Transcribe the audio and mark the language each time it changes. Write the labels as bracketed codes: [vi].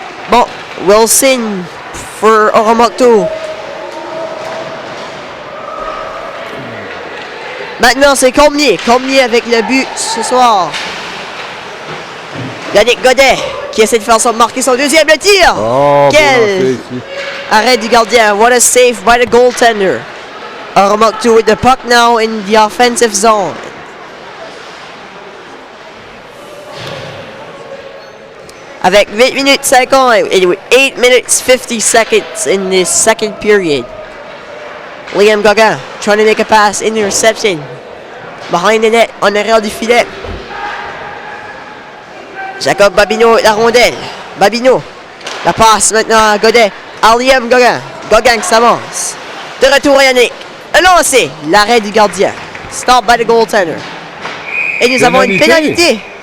[fr] Bon, Wilson pour Oromocto. Maintenant, c'est Cormier. Cormier avec le but ce soir. Yannick Godet qui essaie de faire marquer son deuxième tir. Oh, Quel bon lancer ici. arrêt du gardien. [en] What a save by the goaltender. Oromocto with the puck now in the offensive zone. [fr] Avec 8 minutes 50 et [en] 8 minutes 50 seconds in the second period. Liam Gauguin trying to make a pass, interception. Behind the net, [fr] en arrière du filet. Jacob Babineau avec la rondelle. Babineau. La passe maintenant à Godet. À Liam Gauguin. Gauguin qui s'avance. De retour à Yannick. Un lancé. L'arrêt du gardien. [en] Stop by the goaltender. [fr] Et nous avons une pénalité.